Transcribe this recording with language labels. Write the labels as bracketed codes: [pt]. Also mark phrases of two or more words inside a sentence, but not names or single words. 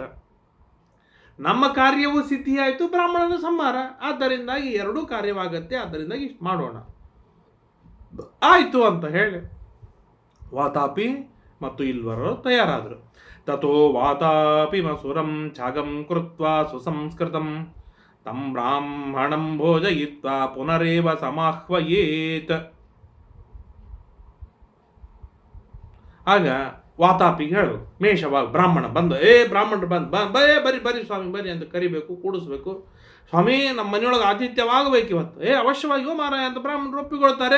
[kn] ನಮ್ಮ ಕಾರ್ಯವೂ ಸಿದ್ಧಿಯಾಯಿತು, ಬ್ರಾಹ್ಮಣರ ಸಂಹಾರ. ಆದ್ದರಿಂದಾಗಿ ಎರಡೂ ಕಾರ್ಯವಾಗತ್ತೆ. ಆದ್ದರಿಂದಾಗಿ ಇಷ್ಟು ಮಾಡೋಣ ಆಯಿತು ಅಂತ ಹೇಳಿ ವಾತಾಪಿ ಮತ್ತು ಇಲ್ವರು ತಯಾರಾದರು. [sa] ತಥೋ ವಾತಾಪಿ ಮಸುರಂ ಛಾಗಂ ಕೃತ್ವಾ ಸುಸಂಸ್ಕೃತಂ ತಂ ಬ್ರಾಹ್ಮಣಂ ಭೋಜಯಿತ್ವಾ ಪುನರೇವ ಸಮಾಹ್ವಯೇತ್. [kn] ಆಗ ವಾತಾಪಿಗೆ ಹೇಳಬೇಕು, ಮೇಷವಾಗ ಬ್ರಾಹ್ಮಣ ಬಂದು, ಬ್ರಾಹ್ಮಣರು ಬರಿ ಸ್ವಾಮಿ ಬರಿ ಅಂತ ಕರಿಬೇಕು, ಕೂಡಿಸ್ಬೇಕು. ಸ್ವಾಮಿ, ನಮ್ಮ ಮನೆಯೊಳಗೆ ಆತಿಥ್ಯವಾಗಬೇಕು ಇವತ್ತು. ಅವಶ್ಯವಾಗಿಯೋ ಮಾರಾಯ ಅಂತ ಬ್ರಾಹ್ಮಣರು ಒಪ್ಪಿಕೊಳ್ತಾರೆ.